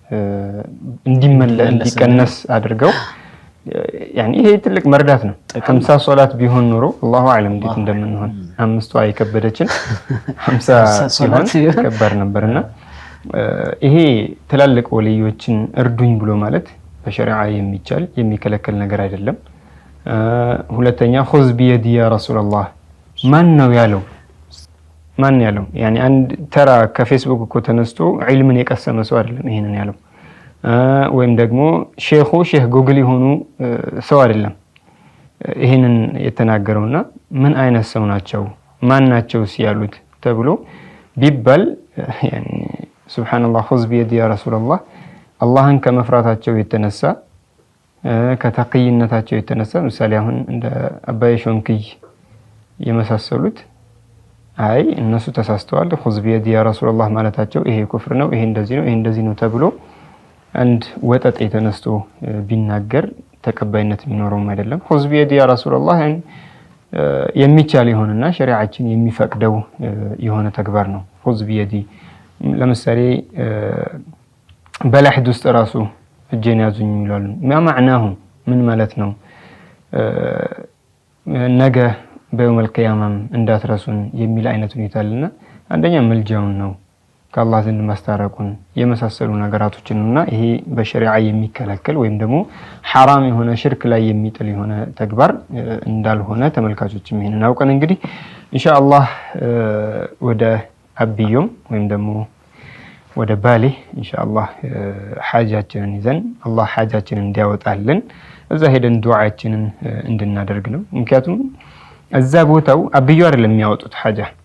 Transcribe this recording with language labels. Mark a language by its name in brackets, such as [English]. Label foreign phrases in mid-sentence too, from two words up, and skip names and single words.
[Amharic] እንዲቀነስ አድርገው يعني ይሄ ትልቅ መርዳት ነው 50 ሶላት ቢሆን ኖሮ [Arabic] الله أعلم [Amharic] እንዴት እንደምንሆን አምስቱ አይከበደችን 50 ሶላት ከባድ ነበርና ይሄ ትላልቅ ወልዮችን እርዱኝ ብሎ ማለት በሸሪዓ የሚቻል የሚከለከል ነገር አይደለም ሁለተኛ [Arabic] خذ بيدي يا رسول الله [Amharic] ማን ነው ያለው يعني አንድ ተራ ከፌስቡክ እኮ ተነስቶ ዒልምን የቀሰመ ሰው አይደለም ይሄንን ያለው ወይም ደግሞ ሼህ ጉግል የሆኑ ሰው አይደለም ይሄንን የተናገረውና ምን አይነት ሰው ናቸው ማን ናቸው ሲያሉት ተብሎ ቢባል يعني [Arabic] سبحان الله خذ بيدي يا رسول الله [Amharic] አላህን ከመፍራታቸው የተነሳ ከተቀይነታቸው የተነሳ ምሳሌ አሁን እንደ አባይ ሾንክይ የመሳሰሉት አይ እነሱ ተሳስተዋል [Arabic] خذ بيدي يا رسول الله [Amharic] ማለታቸው ይሄ ኩፍር ነው ይሄ እንደዚህ ነው ተብሎ አንድ ወጠጥ የተነስቶ ቢናገር ተቀባይነት የሚኖረው አይደለም [Arabic] خذ بيدي يا رسول الله [Amharic] የሚቻል ይሆንና ሸሪዓችን የሚፈቅደው የሆነ ተግባር ነው [Arabic] خذ بيدي [Amharic] ለምሳሌ በላህድ ውስጥ ራሱ እጄን ያዙኝ ይላሉ ማዕናሁ ምን ማለት ነው ነገ በየውመል ቂያማም እንዳትረሱን የሚል አይነት ሁኔታ አለና አንደኛ መልጃውን ነው ከአላህ ዘንድ ማስታረቁን የመሳሰሉ ነገራቶችንና ይሄ በሸሪዓ የሚከለከል ወይም ደግሞ حرام የሆነ ሽርክ ላይ የሚጥል የሆነ ተግባር እንዳልሆነ ተመልካቾችም ይሄንን አውቀን እንግዲህ ኢንሻአላህ ወደ አብዮም ወይም ደግሞ ወደ ባሌ ኢንሻአላህ ሐጃችንን ይዘን አላህ ሐጃችንን እንዲያወጣልን እዛ ሄደን ዱዓችንን እንድናደርግ ነው ምክንያቱም እዛ ቦታው አብዮ አይደለም የሚያወጡት ሐጃ